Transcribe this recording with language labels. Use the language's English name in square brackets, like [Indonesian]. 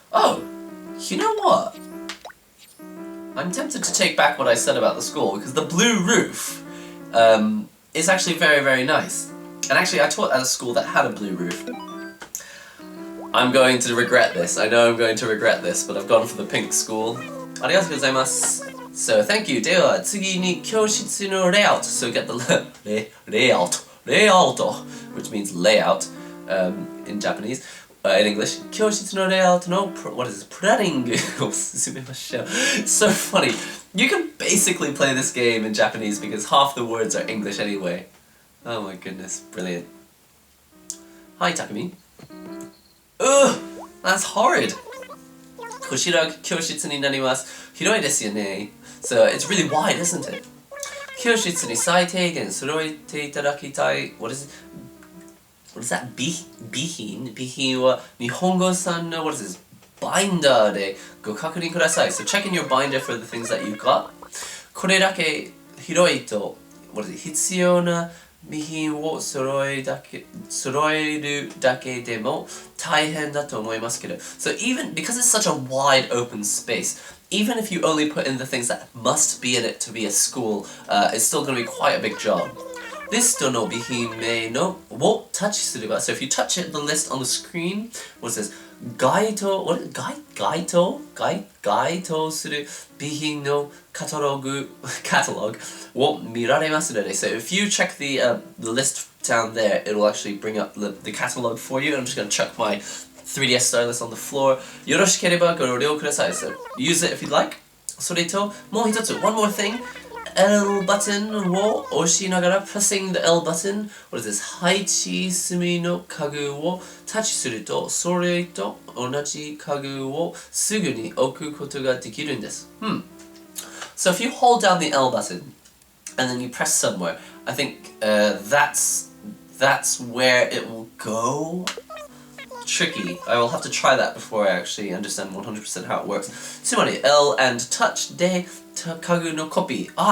[English] Oh, you know what? I'm tempted to take back what I said about the school, because the blue roof is actually very, very nice. And actually, I taught at a school that had a blue roof. I'm going to regret this. I know I'm going to regret this, but I've gone for the pink school. [Japanese] Arigatou gozaimasu. [English] So, thank you. [Japanese] では、次に教室の layout. [English] So, get the layout, which means layout in Japanese. In English, [Japanese] 教室の [English] layout no, what is this? Planning. It's so funny. You can basically play this game in Japanese because half the words are English anyway. Oh my goodness, brilliant. Hi, Takumi. Ugh, that's horrid. [Japanese] こちら教室になります。広いですよね。 [English] So it's really wide, isn't it? [Japanese] 教室に最低限揃えていただきたい。 [English] What is that? [Japanese] 備品は日本語さんの [English] what is this? [Japanese] Binder でご確認ください。 [English] So check in your binder for the things that you've got. [Japanese] これだけ広いと [English] what is it? [Japanese] 必要な備品を揃えるだけでも大変だと思いますけど。 [English] So even because it's such a wide open space, even if you only put in the things that must be in it to be a school, it's still going to be quite a big job. [Japanese] リストの備品名のをタッチすれば、 [English] so if you touch it, the list on the screen, what is this? [Japanese] 該当する備品のカタログを見られますので、 [English] so if you check the list down there, it will actually bring up the catalog for you. I'm just going to chuck my 3DS stylus on the floor. [Japanese] よろしければご利用ください. [English] So use it if you'd like. [Japanese] それともう一つ [English] one more thing. L button [Japanese] を押しながら [English] pressing the L button, what is this? [Japanese] 配置済みの家具をタッチするとそれと同じ家具をすぐに置くことができるんです。 [English] So if you hold down the L button and then you press somewhere, I think that's where it will go. Tricky. I will have to try that before I actually understand 100% how it works. [Japanese] つまり L and touch で家具の copy.